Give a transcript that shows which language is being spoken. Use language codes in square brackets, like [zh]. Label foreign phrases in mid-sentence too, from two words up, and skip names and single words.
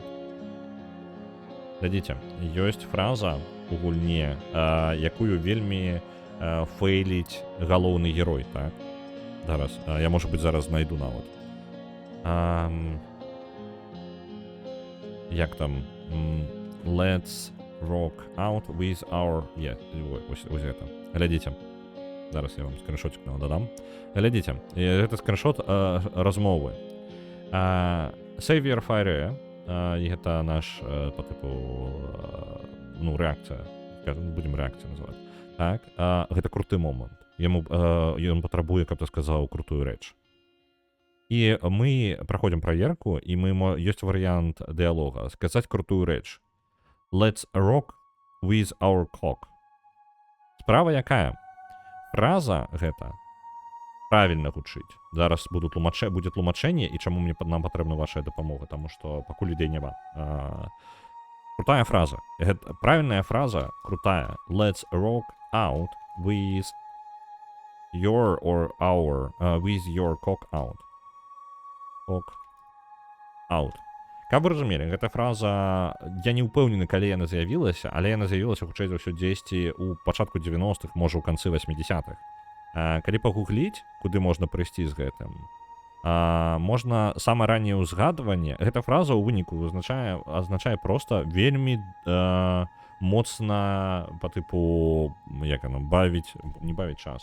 [be] Глядзіце, ёсць фраза у гульне, якую вельмі фейліць галоўны герой, так? Зараз, я, можа быць, зараз знайду нават. Як там? [en] Let's rock out with our... [be] Ось гэта. Глядзіце. Зараз я вам скриншотик дадам. Глядзіце, гэта скриншот размовы. Savior Fire, і гэта наш, [ru] по типу, [be] ну, рэакцыя. Будем рэакцыю называць. Так, гэта круты момант. Ён патрабуе, каб ты сказаў крутую рэч. І мы праходзім праверку, і ёсць варыянт дыялога. Сказаць крутую рэч. [en] Let's rock with our cock. [be] Справа якая? Фраза гэта правільна гучыць. Зараз будзе тлумачэнне, і чаму нам патрэбна ваша дапамога, таму што пакуль ідэй няма. Крутая фраза. Правільная фраза крутая. [en] Let's rock out with your or our, with your cock out. Cock out. [be] Каб вы разумелі, гэта фраза, я не ўпэўнены, калі яна з'явілася, але яна з'явілася, хутчэй за ўсё, дзесьці ў пачатку 90-х, можа, ў канцы 80-х. Калі пагугліць, куды можна прыйсці з гэтым, можна самае ранняе ўзгадванне, гэта фраза ў выніку азначае проста вельмі моцна, па тыпу, як яно, не бавіць час.